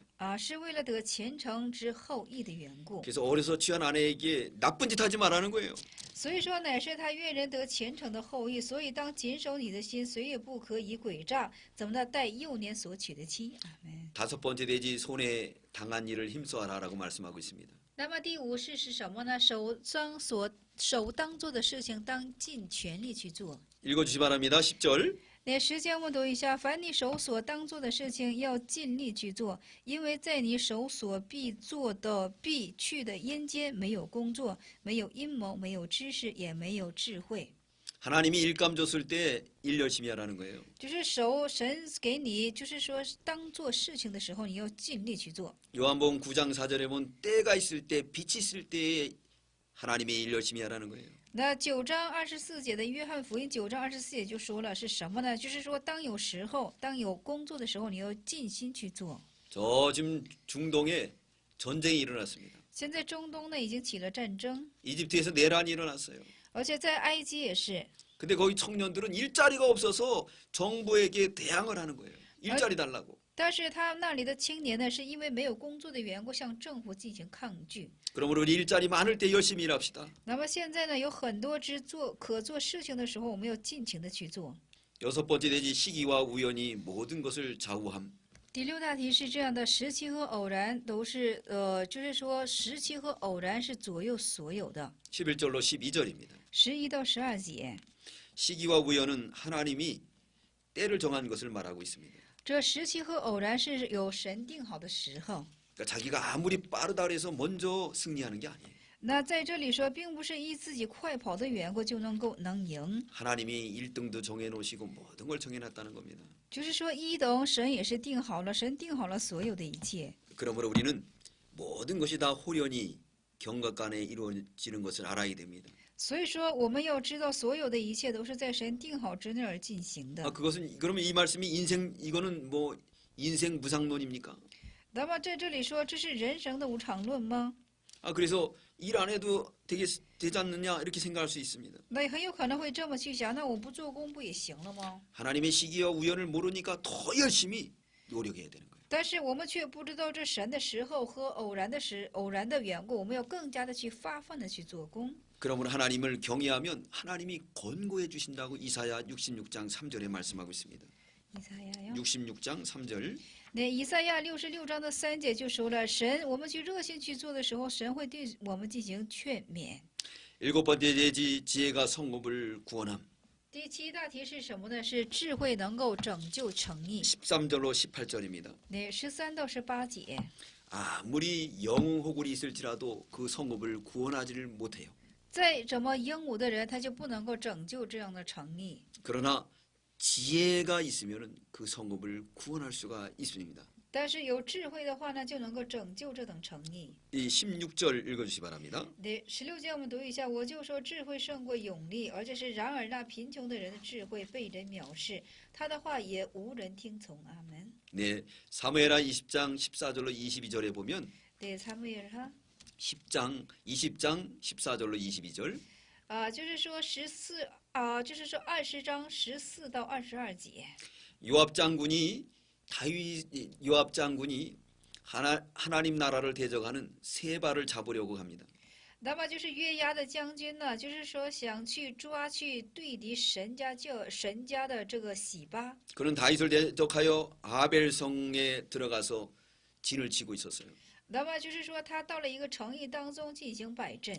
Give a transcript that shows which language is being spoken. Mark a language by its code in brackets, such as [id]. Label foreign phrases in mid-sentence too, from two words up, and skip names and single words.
[zh] 是为了得虔诚之后裔的缘故。 [ko] 그래서 어려서 취한 아내에게 나쁜 짓 하지 말라는 거예요. [zh] 所以说，乃是他愿人得虔诚的后裔。所以当谨守你的心，谁也不可以诡诈，怎么的待幼年所娶的妻。阿门。 [ko] 다섯 번째 대지 손에 당한 일을 힘써하라라고 말씀하고 있습니다. [zh] 那么第5事是什么呢？手当做的事情，当尽全力去做。 [ko] 읽어주시 바랍니다. 10절. [zh] 那时间我们读一下，凡你手所当做的事情，要尽力去做，因为在你手所必做的、必去的阴间，没有工作，没有阴谋，没有知识，也没有智慧。 [ko] 하나님이 일감 줬을 때 일 열심히 하라는 거예요. [zh] 就是神给你，就是说当做事情的时候，你要尽力去做。 [ko] 요한복음 9장 4절에 보면 때가 있을 때 빛이 있을 때에 하나님의 일 열심히 하라는 거예요. [zh] 那9章24节的约翰福音9章24节就说了是什么呢？就是说当有时候，当有工作的时候，你要尽心去做。 [ko] 저 지금 중동에 전쟁이 일어났습니다. [zh] 现在中东呢已经起了战争， [ko] 이집트에서 내란이 일어났어요. [zh] 而且在埃及也是。 [ko] 근데 거기 청년들은 일자리가 없어서 정부에게 대항을 하는 거예요. 일자리 달라고. [zh] 但是他那里的青年呢，是因为没有工作的缘故，向政府进行抗拒。 [ko] 그러므로 우리 일자리 많을 때 열심히 일합시다. [zh] 那么现在呢，有很多可做事情的时候，我们要尽情的去做。 [ko] 여섯 번째 대지 시기와 우연이 모든 것을 좌우함. [zh] 第6大题是这样的：时期和偶然都是就是说时期和偶然是左右所有的。 [ko] 11절로 12절입니다. [zh] 11 到12节， [ko] 시기와 우연은 하나님이 때를 정한 것을 말하고 있습니다. [zh] 这时期和偶然是有神定好的时候。 [ko] 그러니까 자기가 아무리 빠르다 그래서 먼저 승리하는 게 아니에요. [zh] 那在这里说，并不是依自己快跑的缘故就能赢， [ko] 하나님이 1등도 정해놓으시고 모든 걸 정해놨다는 겁니다. [zh] 就是说1等神也是定好了，神定好了所有的一切。 [ko] 그러므로 우리는 모든 것이 다 호련히 경각간에 이루어지는 것을 알아야 됩니다. [zh] 所以说，我们要知道，所有的一切都是在神定好之内而进行的。 [ko] 그것은 그러면 이 말씀이 이거는 뭐 인생 무상론입니까? [zh] 那么在这里说，这是人生的无常论吗？ [ko] 그래서 일 안 해도 되지 않느냐 이렇게 생각할 수 있습니다. [zh] 那很有可能会这么去想，那我不做工不也行了吗？ [ko] 하나님의 시기와 우연을 모르니까 더 열심히 노력해야 되는 거예요. [zh] 但是我们却不知道这神的时候和偶然的缘故，我们要更加的去发奋的去做工。 [ko] 그러므로 하나님을 경외하면 하나님이 권고해 주신다고 이사야 66장 3절에 말씀하고 있습니다. [zh] 以赛亚呀， [ko] 66장 3절. [zh] 那以赛亚66章的3节就说了，我们去热心去做的时候，神会对我们进行劝勉。 [ko] 일곱 번째 대지 지혜가 성읍을 구원함. [zh] 第7大题是什么呢？是智慧能够拯救诚意。 [ko] 13절로 18절입니다. [zh] 那13到18节， [ko] 아무리 영웅호굴이 있을지라도 그 성읍을 구원하지를 못해요. [zh] 再怎么英武的人，他就不能够拯救这样的诚意。 [ko] 그러나 지혜가 있으면 그 성읍을 구원할 수가 있습니다. [zh] 但是有智慧的话呢，就能够拯救这等诚意。 [ko] 이 16절 읽어주시기 바랍니다. [zh] 对，16节我们读一下，我就说智慧胜过勇力，而且是然而那贫穷的人的智慧被人藐视，他的话也无人听从。阿门。 [ko] 네, 사무엘하 20장 14절로 22절에 보면 [zh] 对，撒母耳哈 [ko] 20장 14절로 22절 [zh] 就是说就是说20章14到22节。 [ko] 요압 장군이 하나님 나라를 대적하는 세바를 잡으려고 합니다. [zh] 那么就是约押的将军呢，就是说想去抓去对敌神家的这个洗巴。 [ko] 그는 다윗을 대적하여 아벨 성에 들어가서 진을 치고 있었어요. [zh] 那么就是说他到了一个城邑当中进行摆阵。